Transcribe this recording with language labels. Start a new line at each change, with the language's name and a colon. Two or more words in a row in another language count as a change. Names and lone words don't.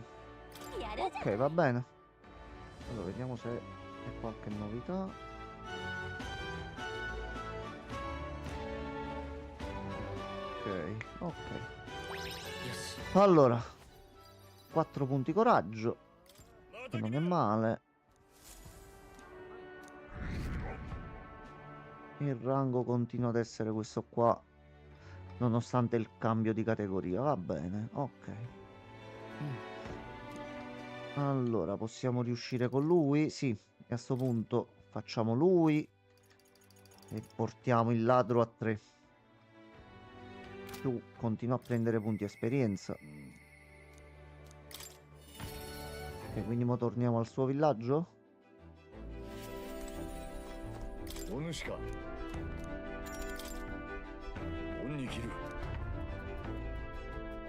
Japanese: やるじゃん
Italian: Ok, va bene. Allora, vediamo se c'è qualche novità. Ok, ok.
Japanese: よし
Italian: Allora, 4 punti coraggio, che non è male. Il rango continua ad essere questo qua, nonostante il cambio di categoria. Va bene, ok. Allora, possiamo riuscire con lui? Sì, e a sto punto facciamo lui e portiamo il ladro a 3. Più continua a prendere punti esperienza. Ok, quindi mo torniamo al suo villaggio?
Japanese: お主か恩に切る